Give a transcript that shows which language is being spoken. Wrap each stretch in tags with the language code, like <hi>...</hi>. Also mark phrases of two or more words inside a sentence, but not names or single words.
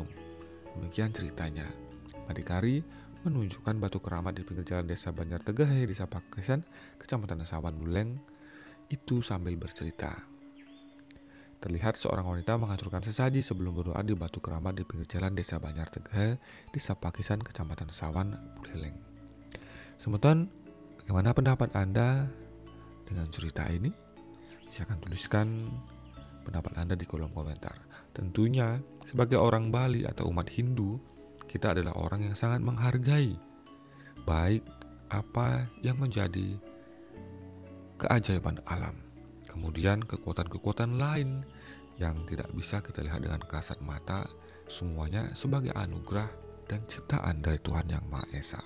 <id>Demikian ceritanya. Madikari menunjukkan batu keramat di pinggir jalan desa Banjar Tegahe, Desa Pakesan, Kecamatan Sawan Buleng, itu sambil bercerita. Terlihat seorang wanita menghancurkan sesaji sebelum berdoa di batu keramat di pinggir jalan desa Banjar Tegahe, Desa Pakesan, Kecamatan Sawan Buleleng. Semeton, bagaimana pendapat Anda dengan cerita ini? Silakan tuliskan pendapat Anda di kolom komentar. Tentunya sebagai orang Bali atau umat Hindu, kita adalah orang yang sangat menghargai baik apa yang menjadi keajaiban alam, kemudian kekuatan-kekuatan lain yang tidak bisa kita lihat dengan kasat mata, semuanya sebagai anugerah dan ciptaan dari Tuhan Yang Maha Esa.</id>